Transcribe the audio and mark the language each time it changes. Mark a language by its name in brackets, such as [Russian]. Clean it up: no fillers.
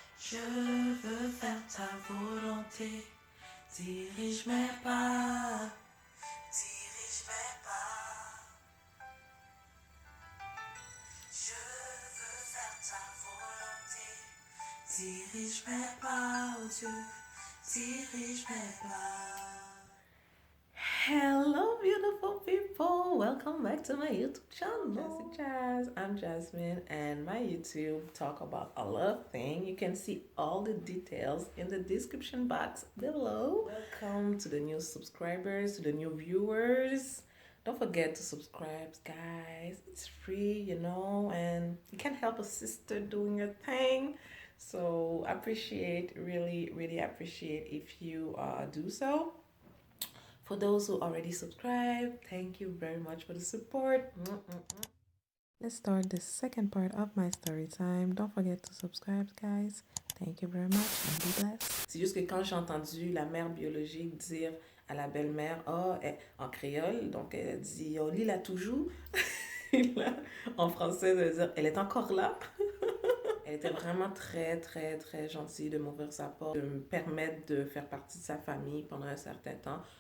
[French] Je veux faire ta volonté, dirige mes pas, dirige mes pas. Je veux faire ta volonté, dirige mes pas, oh Dieu, dirige mes pas. [English] Hello, beautiful people. Welcome back to my YouTube channel. Jazzy Jazz. I'm Jasmine, and my YouTube talk about a lot of things. You can see all the details in the description box below. Welcome to the new subscribers, to the new viewers. Don't forget to subscribe, guys. It's free, and you can help a sister doing your thing. So appreciate, really appreciate if you do so. For those who already subscribed, thank you very much for the support. Let's start the second part of my story time. Don't forget to subscribe, guys. Thank you very much and be blessed. [French] C'est juste que quand j'ai entendu la mère biologique dire à la belle-mère, en créole, donc elle dit, oh, Lila toujours. En français, ça veut dire, elle est encore là. Elle était vraiment très, très, très gentille de m'ouvrir sa porte, de me permettre de faire partie de sa famille pendant un certain temps.